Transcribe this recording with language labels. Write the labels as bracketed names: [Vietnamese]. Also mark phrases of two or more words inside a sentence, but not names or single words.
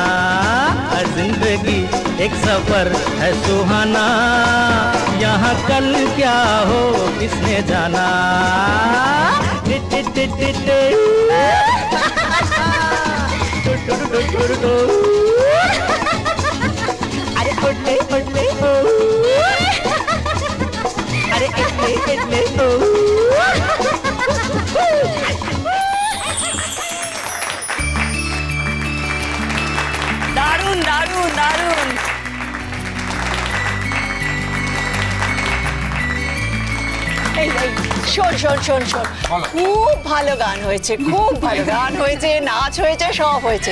[Hindi] जिंदगी एक सफर है सुहाना, यहाँ कल क्या हो किसने जाना। अरे ओडले ओडले ओ, अरे एडले एडले ओ। [Bangla] দারুণ দারুণ দারুণ। এই শোন শোন শোন শোন, খুব ভালো গান হয়েছে, খুব ভালো গান হয়েছে, নাচ হয়েছে, সব হয়েছে।